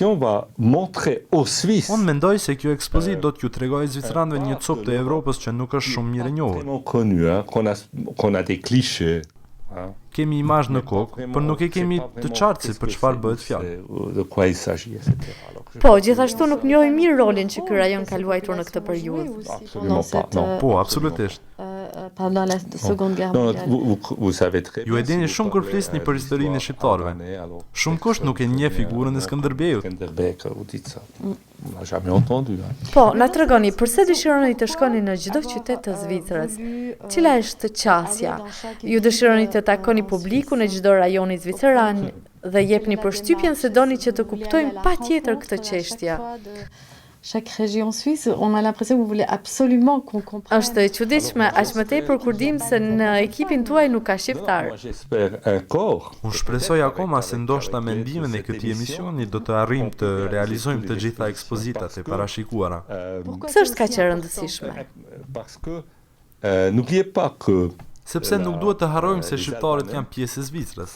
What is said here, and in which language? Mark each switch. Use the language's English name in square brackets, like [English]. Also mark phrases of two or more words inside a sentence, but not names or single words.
[Albanian] Unë mendoj se kjo ekspozitë do t'ju tregojë zvicranëve një copë të Evropës që nuk është shumë mirë e njohur. Kemi imazh në kokë, por nuk e kemi të qartë se për çfarë bëhet fjalë. Po, gjithashtu nuk njohim mirë rolin që ky rajon ka luajtur në këtë periudhë. Po, absolutisht. [French] Pendant la Seconde Guerre mondiale. [Albanian] Ju e dini shumë kur flisni për historinë e shqiptarëve. Shumë kusht nuk e njeh figurën e Skënderbeut. Po, na tregoni, përse dëshironi të shkoni në çdo qytet të Zvicrës? Cila është qasja? Ju dëshironi të takoni publikun e çdo rajoni zviceran dhe jepni përshtypjen se doni që të kuptojmë patjetër këtë çështje. [French] Chaque région suisse, on a l'impression que vous voulez absolument qu'on comprenne. [Albanian] Është e çuditshme, aq më tepër kur dim se në ekipin tuaj nuk ka shqiptar. Unë shpresoj akoma se ndoshta me ndihmën e këtij emisioni do të arrijmë të realizojmë të gjitha ekspozitat e parashikuara. Pse është kaq e rëndësishme? Sepse nuk duhet të harrojmë se shqiptarët janë pjesë e Zvicrës.